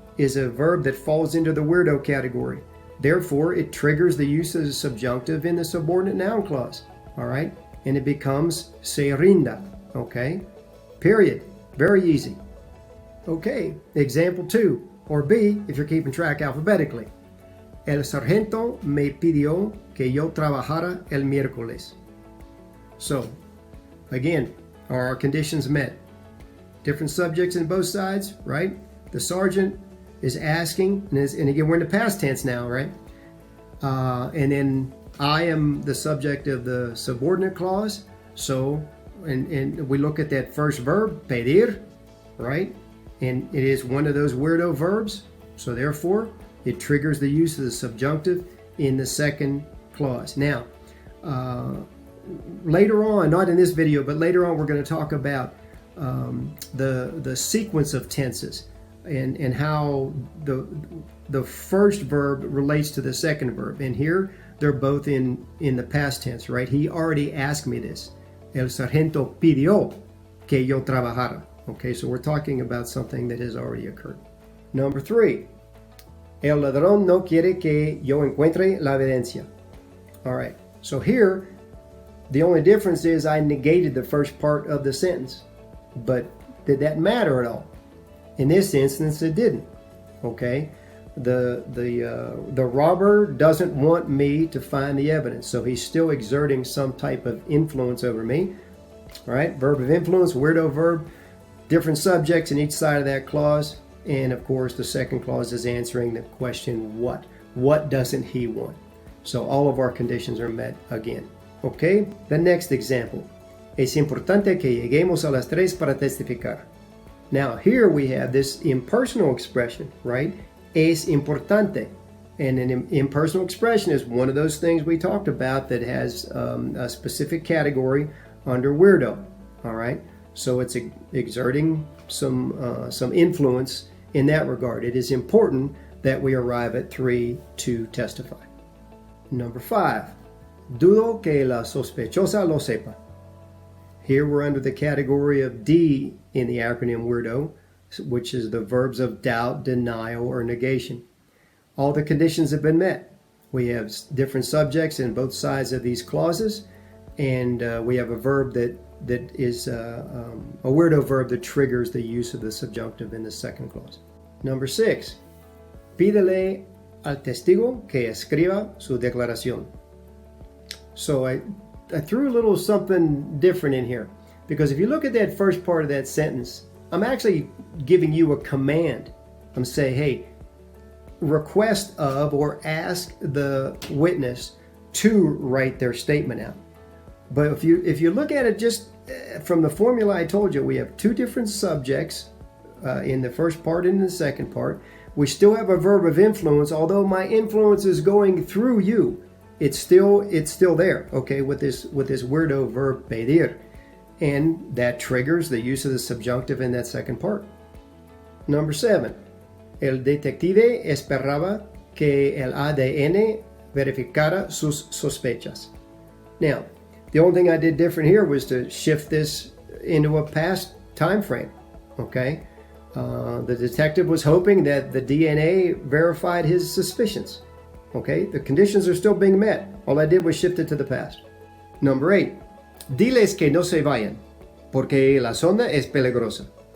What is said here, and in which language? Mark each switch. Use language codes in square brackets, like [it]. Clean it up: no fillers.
[en] is a verb that falls into the weirdo category. Therefore, it triggers the use of the subjunctive in the subordinate noun clause. All right? And it becomes [es] se rinda. [en] Okay? Period. Very easy. Okay, example 2, or B, if you're keeping track alphabetically. [es] El sargento me pidió que yo trabajara el miércoles. [en] So, again, are our conditions met? Different subjects in both sides, right? The sergeant is asking, and again, we're in the past tense now, right? And then I am the subject of the subordinate clause. So, and we look at that first verb, pedir, right? And it is one of those weirdo verbs. So therefore, it triggers the use of the subjunctive in the second clause. Now, later on, not in this video, but later on, we're going to talk about the sequence of tenses and how the first verb relates to the second verb. And here, they're both in the past tense, right? He already asked me this. [es] El sargento pidió que yo trabajara. [en] Okay, so we're talking about something that has already occurred. Number 3, [es] el ladrón no quiere que yo encuentre la evidencia. [en] All right, so here, the only difference is I negated the first part of the sentence. But did that matter at all? In this instance, it didn't. Okay, the robber doesn't want me to find the evidence, so he's still exerting some type of influence over me. All right, verb of influence, weirdo verb. Different subjects in each side of that clause. And of course, the second clause is answering the question, what? What doesn't he want? So all of our conditions are met again. Okay, the next example. [es] Es importante que lleguemos a las 3 para testificar. [en] Now here we have this impersonal expression, right? [es] Es importante. [en] And an impersonal expression is one of those things we talked about that has a specific category under weirdo. All right. So it's exerting some influence in that regard. It is important that we arrive at 3 to testify. Number 5, [es] dudo que la sospechosa lo sepa. [en] Here we're under the category of D in the acronym weirdo, which is the verbs of doubt, denial, or negation. All the conditions have been met. We have different subjects in both sides of these clauses, and we have a verb that is a weirdo verb that triggers the use of the subjunctive in the second clause. Number 6, [es] pídele al testigo que escriba su declaración. [en] So I threw a little something different in here, because if you look at that first part of that sentence, I'm actually giving you a command. I'm saying, hey, request of or ask the witness to write their statement out. But if you look at it just from the formula I told you, we have 2 different subjects in the first part and in the second part. We still have a verb of influence, although my influence is going through you. It's still there, okay, with this weirdo verb pedir. And that triggers the use of the subjunctive in that second part. Number 7, [es] el detective esperaba que el ADN verificara sus sospechas. [en] Now, the only thing I did different here was to shift this into a past time frame, okay? The detective was hoping that the DNA verified his suspicions, okay? The conditions are still being met. All I did was shift it to the past. Number 8, [es] diles que no se vayan, porque la zona es peligrosa.